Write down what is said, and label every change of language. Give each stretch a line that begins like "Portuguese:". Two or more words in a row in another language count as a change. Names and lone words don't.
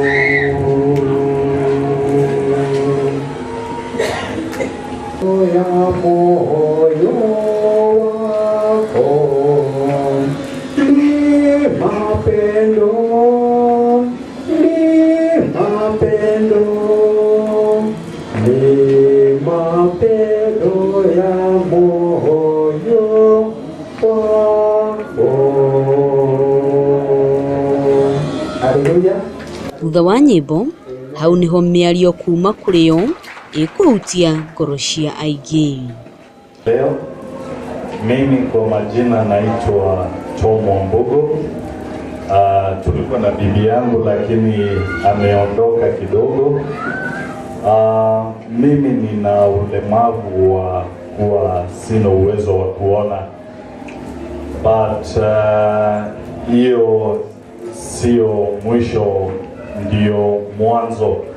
Swahili: Ya moyo wako ni mapendo, ni mapendo, ni mapendo ya moyo wako. Haleluya.
Kikuyu: Thutha wa nyĩmbo hau niho mĩario kuma kũrĩ o ĩkũhutia ngoro cia aingĩ.
Swahili: Leo mimi kwa majina naitwa Tom Wambugu. Tulikuwa na bibi yangu lakini ameondoka kidogo. Mimi nina ulemavu wa kuwa sina uwezo wa kuona, but hiyo sio mwisho, ndio mwanzo.